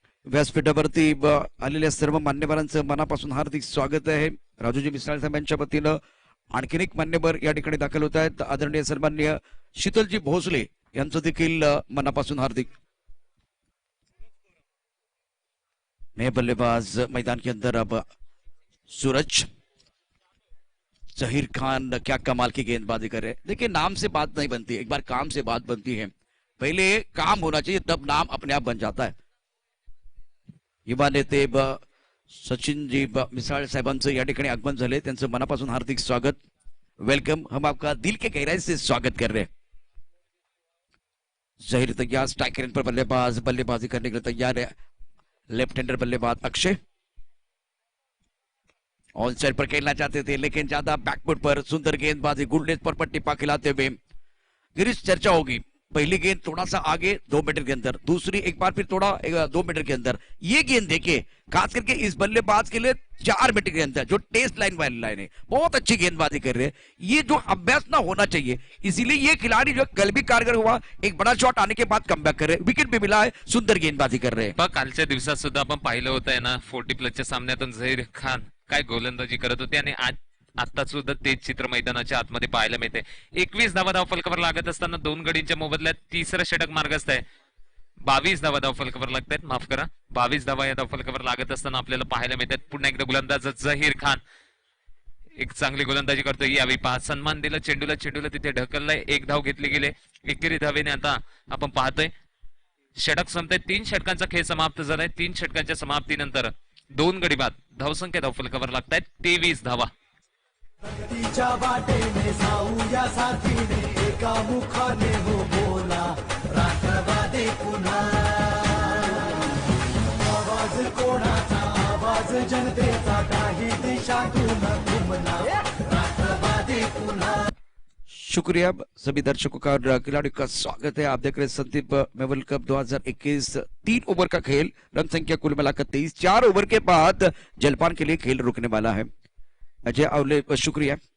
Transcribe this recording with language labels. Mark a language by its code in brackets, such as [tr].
[mr] व्यासपीठावरती आलेल्या सर्व मान्यवरांचं मनापासून हार्दिक स्वागत आहे। राजूजी मिसाळ साहेबांच्या वतीनं आणखीन एक मान्यवर या ठिकाणी दाखल होत आहेत। आदरणीय सन्माननीय शीतलजी भोसले यांचं देखील मनापासून हार्दिक। [hi] नए बल्लेबाज मैदान के अंदर अब सूरज, जहीर खान क्या कमाल की गेंदबाजी कर रहे हैं। देखिए नाम से बात नहीं बनती, एक बार काम से बात बनती है। पहले काम होना चाहिए तब नाम अपने आप बन जाता है। [mr] युवा नेते सचिन जी मिसाळ साहेबांचं या ठिकाणी आगमन झाले, त्यांचं मनापासून हार्दिक स्वागत, वेलकम। [hi] हम आपका दिल के गहराई से स्वागत कर रहे हैं। जहीर तैयार, स्ट्राइक रेंज पर बल्लेबाज बल्लेबाजी करने के लिए तैयार है। लेफ्ट हैंडर बल्लेबाज अक्षय ऑन साइड पर खेलना चाहते थे लेकिन ज्यादा बैकफुट पर सुंदर गेंदबाजी, गुडनेस पर टिप्पा खिलाते हुए गिरीश चर्चा होगी। पहली गेंद थोड़ा सा आगे 2 मीटर के अंदर, दूसरी एक बार फिर थोड़ा 2 मीटर के अंदर। ये गेंद देखिए खास करके इस बल्लेबाज के लिए 4 मीटर के अंदर जो टेस्ट लाइन वाली लाइन है, बहुत अच्छी गेंदबाजी कर रहे हैं। ये जो अभ्यास ना होना चाहिए, इसीलिए ये खिलाड़ी जो कल भी कारगर हुआ, एक बड़ा शॉट आने के बाद कमबॅक कर रहे, विकेट भी मिला है, सुंदर गेंदबाजी कर रहे हैं। [mr] पण कालच्या दिवसात सुद्धा आपण पाहिलं होतं ना 40+ सामन्यातून झहीर खान काय गोलंदाजी करत होते आणि आज आता सुद्धा तेच चित्र मैदानाच्या आतमध्ये पाहायला मिळते। 21 धावा धावफलकावर लागत असताना 2 गडींच्या मोबदल्यात तिसरं षटक मार्गस्थ आहे। 22 धावा धावफलकावर लागतात, माफ करा 22 धावा या धावफलकावर लागत असताना आपल्याला पाहायला मिळतात। पुन्हा एकदा गोलंदाज जहीर खान एक चांगली गोलंदाजी करतोय। यावेळी पहा सन्मान दिला चेंडूला, चेंडूला तिथे ढकललाय, एक धाव घेतली गेले। एकेरी धावेने आता आपण पाहतोय षटक संपतंय। 3 षटकांचा खेळ समाप्त झालाय। 3 षटकांच्या समाप्तीनंतर 2 गडी बाद धावसंख्या धावफलकावर लागतात 23 धावा। प्रगतीच्या वाटेने जाऊया साथीने एका मुखाने हो बोला राष्ट्रवादी पुन्हा आवाज कोणाचा, आवाज जनतेचा, काही दिशातून घुमला राष्ट्रवादी पुन्हा। [hi] शुक्रिया सभी दर्शकों का और खिलाड़ियों का स्वागत है। आप देख रहे हैं संदीप मेवल कप 2021 3 ओवर का खेल, रन संख्या कुल मिलाकर 23। 4 ओवर के बाद जलपान के लिए खेल रुकने वाला है। अजय आवले शुक्रिया।